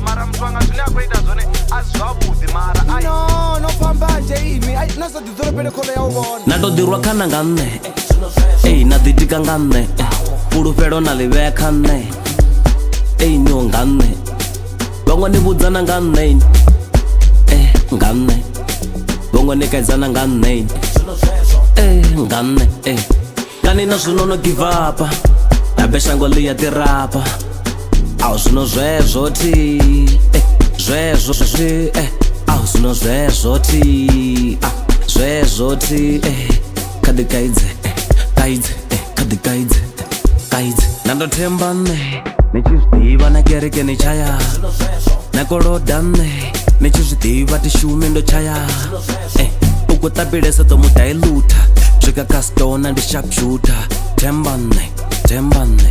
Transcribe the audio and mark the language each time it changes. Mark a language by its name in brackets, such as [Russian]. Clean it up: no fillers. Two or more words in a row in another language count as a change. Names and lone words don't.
[Venda] mtswanga zwine a khou ita zwone a si zwavhuḓi mara no fhambanje imi na sa ḓidzolopele kholo ya u vhona na to ḓirwa khana nga nṋe ei na ḓitika nga nṋe fhulufhelo na ḽi vhea kha nṋe ei niho nga nṋe vhaṅwe ni vhudzana nga nṋe nga nṋe vhaṅwe ni kaidzana nga nṋe nga nṋe kani na zwino no [English] give up [Venda] habe shango ḽi ya ḓirapa awu zwino zwezwo ti zwezwo zwi awu zwino zwezwo ti zwezwo ti khaḓi kaidze kaidze na ndo themba nṋe ni tshi zwiḓivha na kereke ni tshaya na koloda nṋe ni tshi zwiḓivha ti shumi ndo tshaya u khou ṱapilesa ḓo mu dailuta swika kha stona ndi sharpshooter themba nṋe